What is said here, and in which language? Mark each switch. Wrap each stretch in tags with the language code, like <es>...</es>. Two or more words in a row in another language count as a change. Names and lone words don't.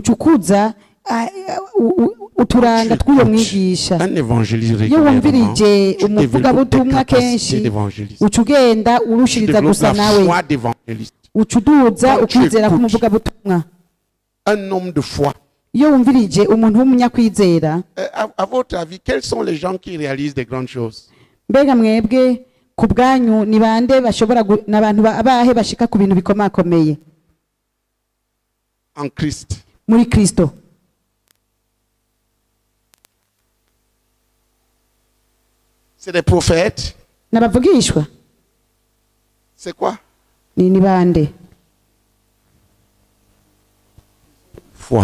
<fr>Un évangéliste régulièrement, tu développes des capacités d'évangéliste. Tu développes la foi d'évangéliste. Quand tu écoutes un homme de foi, à votre avis, quels sont les gens qui réalisent des grandes choses?</fr> <rn>Kubwanyu ni bande bashobora nabantu abahe bashika ku bintu bikomakomeye</rn> <fr>en Christ?</fr> <rn>Muri Kristo.</rn> <fr>C'est des prophètes.</fr> <rn>Nabavugishwa.</rn> <fr>C'est quoi?</fr> <rn>Ni bande.</rn> <fr>Foi.</fr>